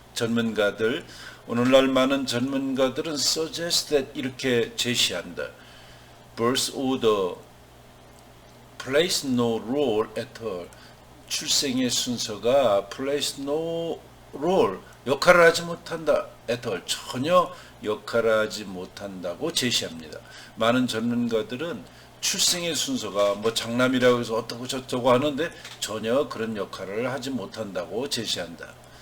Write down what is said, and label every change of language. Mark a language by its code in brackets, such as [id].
[ko] 전문가들 오늘날 많은 전문가들은 [en] suggest that [ko] 이렇게 제시한다. [en] Birth order plays no role at all. [ko] 출생의 순서가 [en] plays no role [ko] 역할을 하지 못한다. [en] at all [ko] 전혀 역할을 하지 못한다고 제시합니다. 많은 전문가들은 출생의 순서가 뭐 장남이라고 해서 어떻고 저쩌고 하는데 전혀 그런 역할을 하지 못한다고 제시한다.